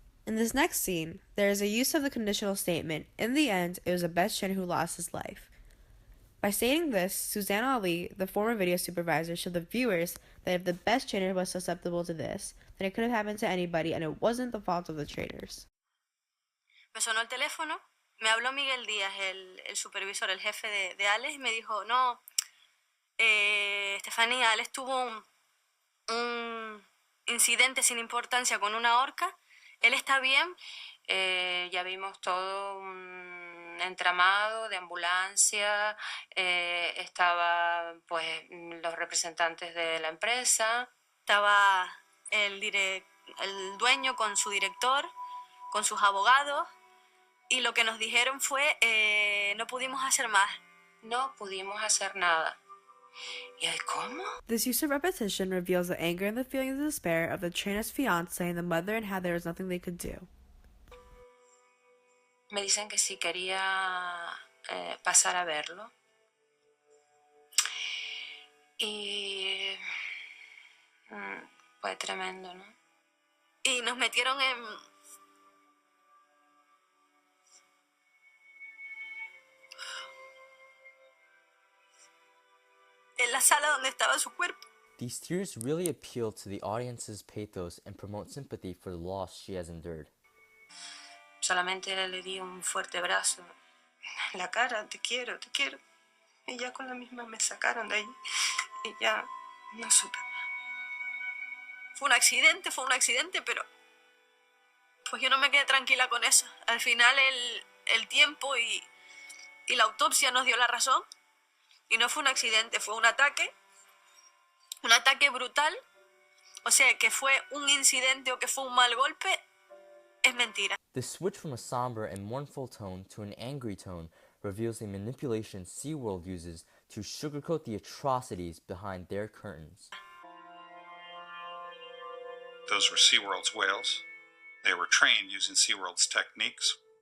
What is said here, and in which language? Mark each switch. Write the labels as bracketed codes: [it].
[en] In this next scene, there is a use of the conditional statement, in the end, it was the best trainer who lost his life. By stating this, Suzanne Ali, the former video supervisor, showed the viewers that if the best trainer was susceptible to this, then it could have happened to anybody and it wasn't the fault of the trainers. [es] Me sonó el teléfono, me habló Miguel Díaz, el supervisor, el jefe de Alex, y me dijo, no, Estefanía, Alex tuvo un incidente sin importancia con una orca, él está bien. Ya vimos todo un entramado de ambulancia, estaba pues los representantes de la empresa. Estaba el dueño con su director, con sus abogados, y lo que nos dijeron fue, no pudimos hacer más. No pudimos hacer nada. ¿Y cómo? [en] This use of repetition reveals the anger and the feelings of despair of the trainer's fiance and the mother and how there was nothing they could do. [es] Me dicen que si quería pasar a verlo. Y fue tremendo, ¿no? Y nos metieron en la sala donde estaba su cuerpo. [en] These tears really appeal to the audience's pathos and promote sympathy for the loss she has endured. [es] Solamente le di un fuerte abrazo en la cara, te quiero, te quiero. Y ya con la misma me sacaron de ahí y ya no supe. Fue un accidente, pero pues yo no me quedé tranquila con eso. Al final el tiempo y la autopsia nos dio la razón. Y no fue un accidente, fue un ataque brutal. O sea, que fue un incidente o que fue un mal golpe, es mentira. [en] The switch from a somber and mournful tone to an angry tone reveals the manipulation SeaWorld uses to sugarcoat the atrocities behind their curtains. Those were SeaWorld's whales. They were trained using SeaWorld's techniques.